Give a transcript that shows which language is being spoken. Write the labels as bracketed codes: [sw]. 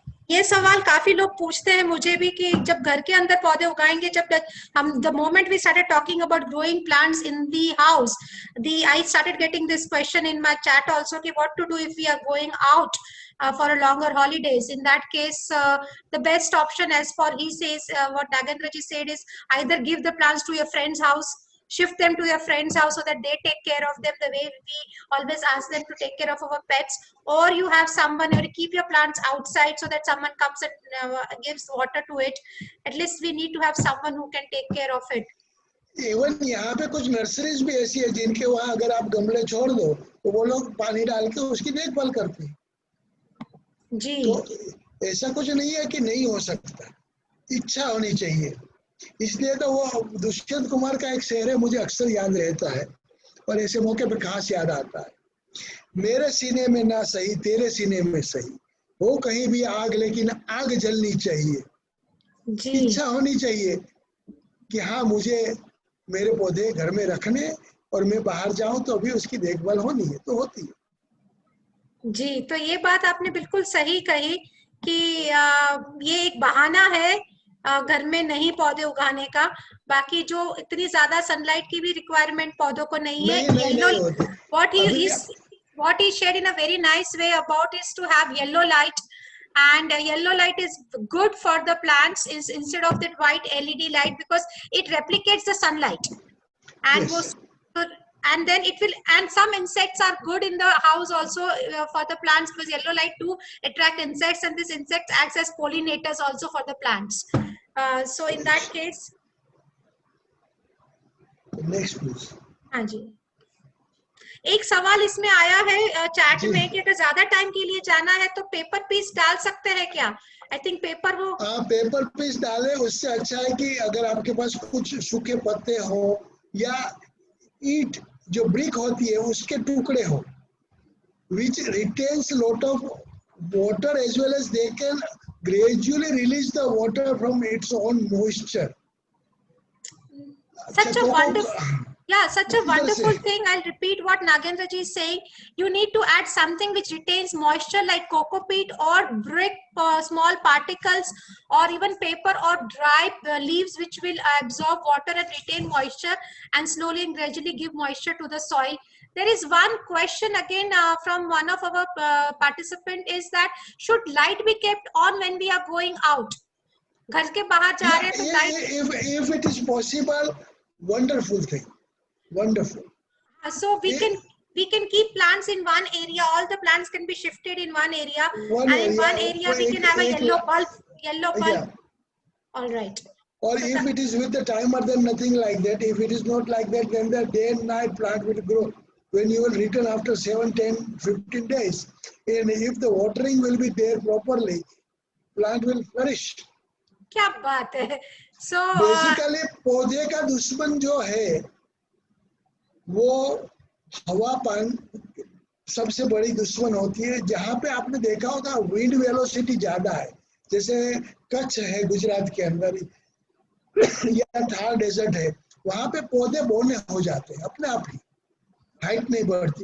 [hi] ये सवाल काफी लोग पूछते हैं मुझे भी कि जब घर के अंदर पौधे उगाएंगे, जब हम [en] The moment we started talking about growing plants in the house, I started getting this question in my chat also कि what to do if we are going out for a longer holidays. In that case, the best option, as for he says, what Nagendra ji said, is either give the plants to your friend's house, shift them to your friend's house so that they take care of them the way we always ask them to take care of our pets, or you have someone, or keep your plants outside so that someone comes and gives water to it. At least we need to have someone who can take care of it. [hi] Even यहाँ पे कुछ nurseries भी ऐसी है जिनके वहाँ अगर आप गमले छोड़ दो तो वो लोग पानी डाल के उसकी देखभाल करते हैं। जी। तो ऐसा कुछ नहीं है कि नहीं हो सकता, इच्छा होनी चाहिए। इसलिए तो वो दुष्यंत कुमार का एक शेर है, मुझे अक्सर याद रहता है और ऐसे मौके पर खास याद आता है। मेरे सीने में ना सही तेरे सीने में सही हो कहीं भी आग, लेकिन आग जलनी चाहिए। जी। इच्छा होनी चाहिए कि हाँ मुझे मेरे पौधे घर में रखने और मैं बाहर जाऊं तो भी उसकी देखभाल होनी है, तो होती है। जी, तो ये बात आपने बिल्कुल सही कही कि ये एक बहाना है घर में नहीं पौधे उगाने का। बाकी जो इतनी ज्यादा सनलाइट की भी रिक्वायरमेंट पौधों को नहीं है। [en] What he shared in a very nice way about is to have yellow light, and yellow light is good for the plants is instead of that white LED light, because it replicates the sunlight, and Yes. and then it will, and some insects are good in the house also for the plants, because yellow light too attract insects, and this insects acts as pollinators also for the plants. So in that case, next please. [hi] हाँ जी, एक सवाल इसमें आया है chat में कि अगर ज्यादा टाइम के लिए जाना है तो पेपर पीस डाल सकते हैं क्या? [en] I think paper वो [hi] पेपर पीस डाले, उससे अच्छा है कि अगर आपके पास कुछ सूखे पत्ते हो या ईंट जो ब्रिक होती है उसके टुकड़े हो, [en] which retains lot of water as well as they can gradually release the water from its own moisture. Such a wonderful, yeah, such a wonderful thing. I'll repeat what Nagendra ji is saying. You need to add something which retains moisture like coco peat or brick, small particles, or even paper or dry leaves which will absorb water and retain moisture and slowly and gradually give moisture to the soil. There is one question again from one of our participant is that should light be kept on when we are going out? [hi] घर के बाहर जा रहे हैं तो light. [en] If it is possible, wonderful thing, wonderful. So we can keep plants in one area. All the plants can be shifted in one area, and in one area we can have a yellow bulb. Yeah. All right. Or So if it is with the timer, then nothing like that. If it is not like that, then the day and night plant will grow. When you will return after 7, 10, 15 days, and if the watering will be there properly, plant will flourish. [hi] क्या बात है. So basically पौधे का दुश्मन जो है वो हवा पानी सबसे बड़ी दुश्मन होती है। जहाँ पे आपने देखा होगा विंड वेलोसिटी ज्यादा है, जैसे कच्छ है गुजरात के अंदर या थार डेजर्ट है, वहां पे पौधे बौने हो जाते हैं अपने आप ही, हाइट नहीं बढ़ती।